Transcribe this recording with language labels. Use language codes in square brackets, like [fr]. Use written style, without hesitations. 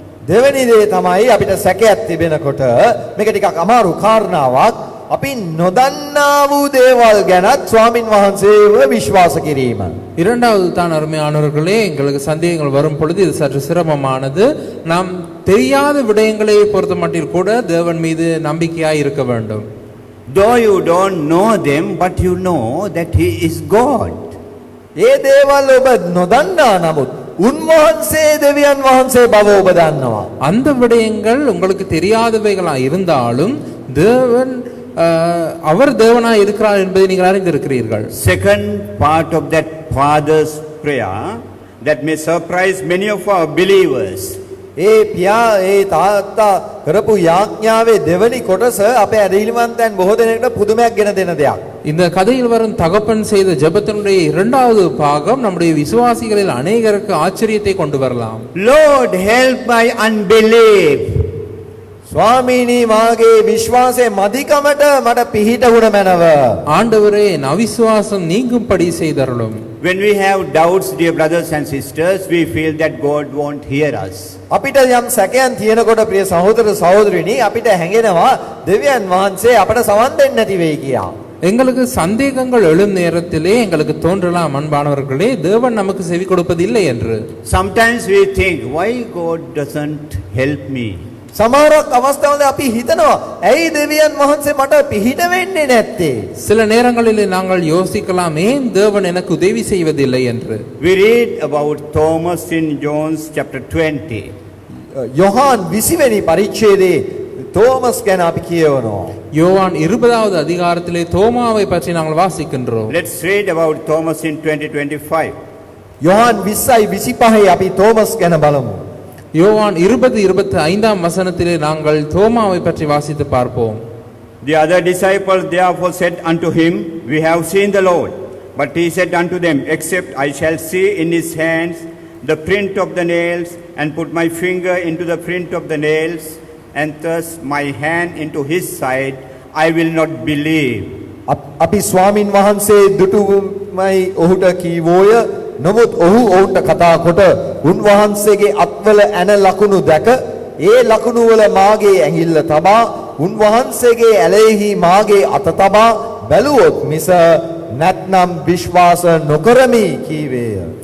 [si] දෙවෙනි දේ තමයි අපිට සැකයක් තිබෙනකොට මේක ටිකක් අමාරු කාරණාවක්. අපි නොදන්නා වූ දේවල් ගැනත් ස්වාමින් වහන්සේව විශ්වාස කිරීම. [ta] இரண்டாவது தான் அருமையானவர்களே, எங்களுக்கு சந்தேகங்கள் வரும் பொழுது இது சற்று சிரமமானது. நாம் தெரியாத விடயங்களை பொறுத்த மட்டில் கூட தேவன் மீது நம்பிக்கையாய் இருக்க வேண்டும். [en] Though you don't know them, but you know that he is God. [si] ඒ දේවල් ඔබ නොදන්නා නමුත් උන්වහන්සේ දෙවියන් වහන්සේ බව ඔබ දන්නවා. [ta] அந்த விடயங்கள் உங்களுக்கு தெரியாதவைகளா இருந்தாலும் தேவன் அவர் தேவனாய் இருக்கிறார் என்பதை நீங்கள் அறிந்திருக்கிறீர்கள். [en] Second part of that father's prayer that may surprise many of our believers. [si] ඒ පියා ඒ තාත්තා කරපු යාඥාවේ දෙවනි කොටස අපේ ඇදහිලිවන්තයන් බොහෝ දෙනෙකුට පුදුමයක් ගෙන දෙන දෙයක්. [ta] இந்த கதையில் வரும் தகப்பன் செய்த ஜெபத்தினுடைய இரண்டாவது பாகம் நம்முடைய விசுவாசிகளில் அநேகருக்கு ஆச்சரியத்தை கொண்டு வரலாம். [en] Lord, help my unbelief. [si] ස්වාමීනි මාගේ විශ්වාසයේ මදිකමට මට පිහිට වුණ මැනව. [ta] ஆண்டவரே என் அவிசுவாசம் நீங்கும்படி செய்தருளும். [en] When we have doubts, dear brothers and sisters, we feel that God won't hear us. [si] අපිට යම් සැකයන් තියෙනකොට ප්‍රිය සහෝදර සහෝදරිනි අපිට හැඟෙනවා දෙවියන් වහන්සේ අපට සවන් දෙන්නේ නැති වෙයි කියලා. [ta] எங்களுக்கு சந்தேகங்கள் எழும் நேரத்திலே எங்களுக்கு தோன்றலாம், அன்பானவர்களே, தேவன் நமக்கு செவி கொடுப்பதில்லை என்று. [en] Sometimes we think, why God doesn't help me? [si] සමහරක් අවස්ථාවල අපි හිතනවා ඇයි දෙවියන් වහන්සේ මට පිහිට වෙන්නේ නැත්තේ? [ta] சில நேரங்களிலே நாங்கள் யோசிக்கலாம், ஏன் தேவன் எனக்கு உதவி செய்வதில்லை என்று. [en] We read about Thomas in John's chapter 20. [si] Yohan 20 වෙනි පරිච්ඡේදයේ තෝමස් ගැන අපි කියවනවා. [ta] யோவான் 20வது அதிகாரத்திலே தோமாவை பற்றி நாங்கள் வாசிக்கின்றோம். [en] Let's read about Thomas in 20:25. [si] Yohan 20:25 අපි තෝමස් ගැන බලමු. [ta] யோவான் 20:25 வசனத்திலே நாங்கள் தோமாவை பற்றி வாசித்து பார்ப்போம். [en] The other disciples therefore said unto him, We have seen the Lord. But he said unto them, Except I shall see in his hands the print of the nails, and put my finger into the print of the nails, and thrust my hand into his side, I will not believe. [si] අපි ස්වාමින් වහන්සේ දුටුමයි ඔහුට කීවෝය. නමුත් ඔහු ඔවුන්ට කතා කොට උන්වහන්සේගේ අත්වල ඇන ලකුණු දැක ඒ ලකුණු වල මාගේ ඇඟිල්ල තබා උන්වහන්සේගේ ඇලෙහි මාගේ අත තබා බැලුවොත් මිස නැත්නම් විශ්වාස නොකරමි කීවේය.